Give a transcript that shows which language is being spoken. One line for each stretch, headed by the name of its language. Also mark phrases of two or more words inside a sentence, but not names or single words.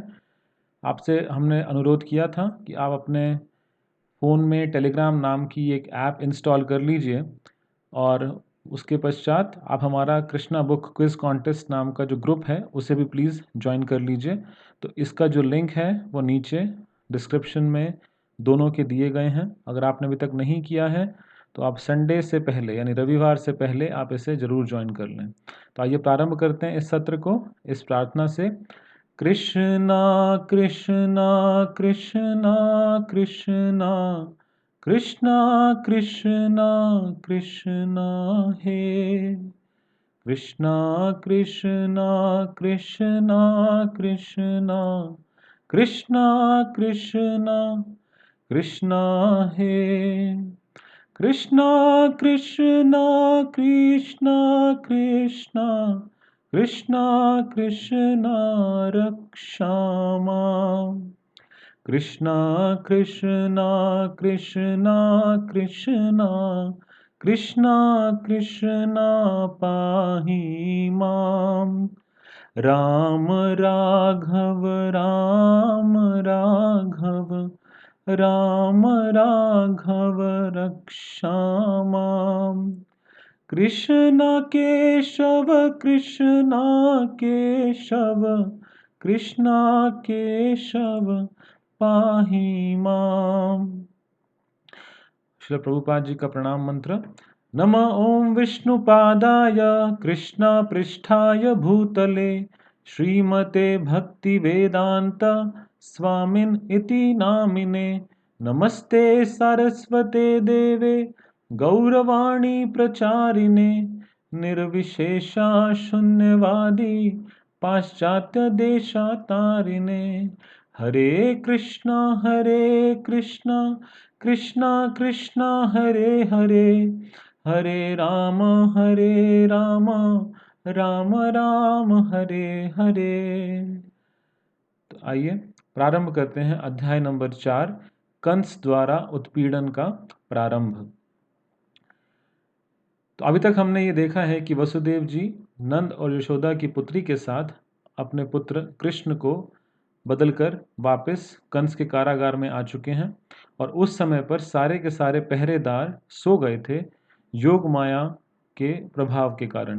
Hindi: आपसे हमने अनुरोध किया था कि आप अपने फ़ोन में टेलीग्राम नाम की एक ऐप इंस्टॉल कर लीजिए और उसके पश्चात आप हमारा कृष्णा बुक क्विज़ कॉन्टेस्ट नाम का जो ग्रुप है उसे भी प्लीज़ ज्वाइन कर लीजिए। तो इसका जो लिंक है वो नीचे डिस्क्रिप्शन में दोनों के दिए गए हैं। अगर आपने अभी तक नहीं किया है तो आप संडे से पहले यानी रविवार से पहले आप इसे ज़रूर ज्वाइन कर लें। तो आइए प्रारंभ करते हैं इस सत्र को इस प्रार्थना से।
Sanskrit: कृष्णा कृष्णा कृष्णा कृष्णा कृष्णा कृष्णा कृष्णा हे कृष्णा कृष्णा कृष्णा कृष्णा कृष्णा कृष्णा कृष्णा हे कृष्णा कृष्णा कृष्णा कृष्णा कृष्णा कृष्णा रक्षा माम् कृष्णा कृष्णा कृष्णा कृष्णा कृष्णा कृष्णा पाहि माम् राम राघव राम राघव राम राघव रक्षा माम् कृष्ण केशव कृष्ण केशव कृष्ण केशव पाहि माम्।
Hindi: श्रील प्रभुपाद जी का प्रणाम मंत्र।
Sanskrit: नमः ओम विष्णुपादाय कृष्णपृष्ठाय भूतले श्रीमते भक्ति वेदांत स्वामिन इति नामिने नमस्ते सरस्वते देवे गौरवाणी प्रचारिणे निर्विशेषा शून्यवादी पाश्चात्य देशातारिणे हरे कृष्णा कृष्णा कृष्णा हरे हरे हरे राम राम राम हरे हरे।
Hindi: तो आइए प्रारंभ करते हैं अध्याय नंबर 4 कंस द्वारा उत्पीड़न का प्रारंभ। तो अभी तक हमने ये देखा है कि वसुदेव जी नंद और यशोदा की पुत्री के साथ अपने पुत्र कृष्ण को बदलकर वापस कंस के कारागार में आ चुके हैं और उस समय पर सारे के सारे पहरेदार सो गए थे योग माया के प्रभाव के कारण।